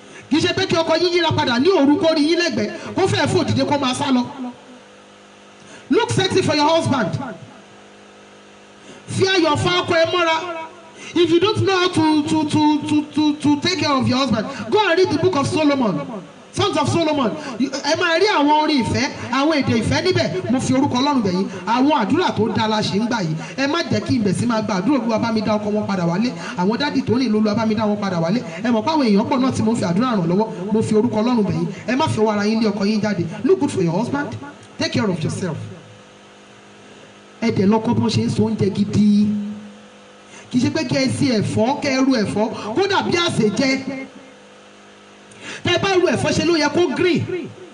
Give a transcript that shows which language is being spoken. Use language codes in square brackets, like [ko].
[yo] Kì í ṣe pé kí ọkọ yín yíra padà ní òru kó rí yín lẹ́gbẹ̀ẹ́ kó fẹ́ fò dìde kó máa sá lọ. [en] Look sexy for your husband. [yo] Fi ayọ̀ fa ọkọ ẹ mọ́ra. [en] If you don't know how to take care of your husband, go and read the book of Solomon, Sons of Solomon. [yo] Ẹ máa rí àwọn orin ìfẹ́, àwọn èdè ìfẹ́ níbẹ̀. Mo fi orúkọ Ọlọ́run bẹ̀ yín. Àwọn àdúrà tó dáa la ṣe ń gbà yìí. Ẹ má jẹ́ kí ìbẹ̀sí máa gba àdúrà Olúwa bá mi dá ọkọ wọn padà wálé. Àwọn dádì tó ní Olúwa bá mi dá wọn padà wálé. Ẹ mọ̀ pé àwọn èèyàn pọ̀ náà tí mo fi àdúrà ràn lọ́wọ́. Mo fi orúkọ Ọlọ́run bẹ̀ yín. Ẹ má fi ọwọ́ ara yín lé ọkọ yín jáde. [en] Look good for your husband. Take care of yourself. [yo] Ẹ dẹ̀ lọ́kọ́ bí wọ́n ṣe ń so oúnjẹ gidi. Kì í ṣe pé kí ẹ sí ẹ̀fọ́, kẹ́ ẹ ru ẹ̀fọ́ kó dàbí àsè jẹ. Tẹ́ bá ru ẹ̀fọ́ ṣe ló yẹ kó green.